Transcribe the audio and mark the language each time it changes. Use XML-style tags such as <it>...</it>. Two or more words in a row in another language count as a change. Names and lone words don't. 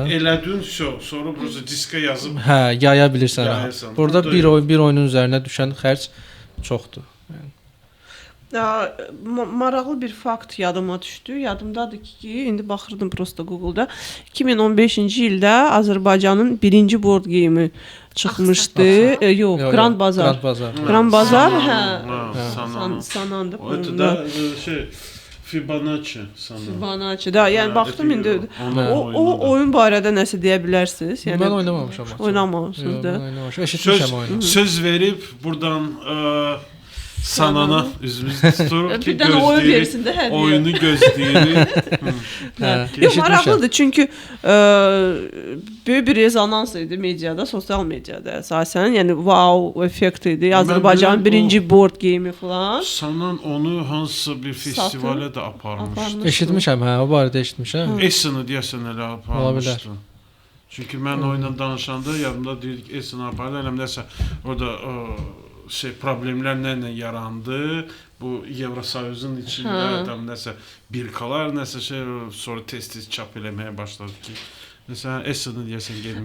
<az>Elədin sonra burası diskə yazıb yaya bilirsən. Burada bir oyunun üzərinə düşən xərc çoxdur. Maraqlı bir fakt yadıma düşdü. Yadımdadır ki, indi baxırdım prosta Google-da. 2015-ci ildə Azərbaycanın birinci</az> <en>board game-</en> <az>i çıxmışdı. Yox, Grand Bazar. Grand Bazar, Sanandı. O da Fibonacci sanırım. Fibonacci da. Yəni baxdım indi. O oyun barədə nəsə deyə bilərsiniz? Yəni mən oynamamışam. Oynamamışsınız da. Eşitmişəm oyunu. Söz verib buradan Sanana üzümüz tuturuq ki, bir dənə oyun versin də hədiyyə. Oyunu gözləyirik. Yox, maraqlıdır çünki böyük bir rezonans idi mediada, sosial mediada əsasən. Yəni wow effekt idi. Azərbaycanın birinci</az> <en>board game-</en> <az>i falan. Sanan onu hansısa bir festivalə də aparmışdı. Eşitmişəm, o barədə eşitmişəm. Essen-i deyəsən elə aparmışdı. Çünki mən oyunla danışanda yadımda deyirdik Essen-i apardı. Elə nəsə orada problemlər nə yarandı, bu Evrosayuzun içində tam nəsə birkalar, nəsə sonra tez-tez çap eləməyə başladı ki, məsələn, Essen-i deyəsən gelmişdi.</az>